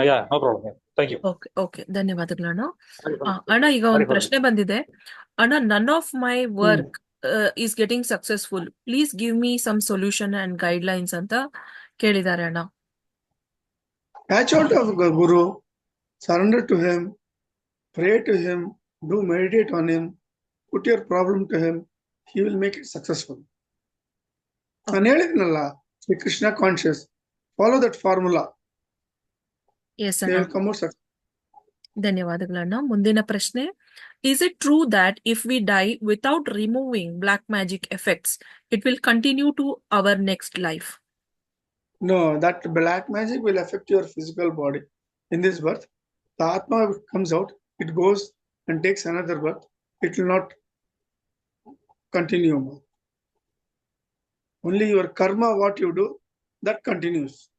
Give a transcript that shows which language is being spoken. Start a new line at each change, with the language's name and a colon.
English: No problem. Thank you.
Kannada: Okay ಧನ್ಯವಾದಗಳು ಅಣ್ಣ. ಅಣ್ಣ ಈಗ ಒಂದು ಪ್ರಶ್ನೆ ಬಂದಿದೆ ಅಣ್ಣ.
English: none of my work is getting successful, please give me some solution and guidelines
Kannada: ಅಂತ ಕೇಳಿದ್ದಾರೆ ಅಣ್ಣ.
English: Catch out of Guru, surrender to him, pray to him, do meditate on him, put your problem to him, he will make it successful.
Kannada: ನಾನು ಹೇಳಿದ್ನಲ್ಲ,
English: Shri Krishna conscious, follow that formula, yes they
Kannada: ಅಣ್ಣ,
English: will come out successful.
Kannada: ಧನ್ಯವಾದಗಳಣ್ಣ. ಮುಂದಿನ ಪ್ರಶ್ನೆ,
English: Is it true that if we die without removing black magic effects it will continue to our next life? No, that black magic will affect your physical body. In this birth, the Atma comes out, it goes and takes another birth. It will not continue more. Only your karma, what you do, that continues.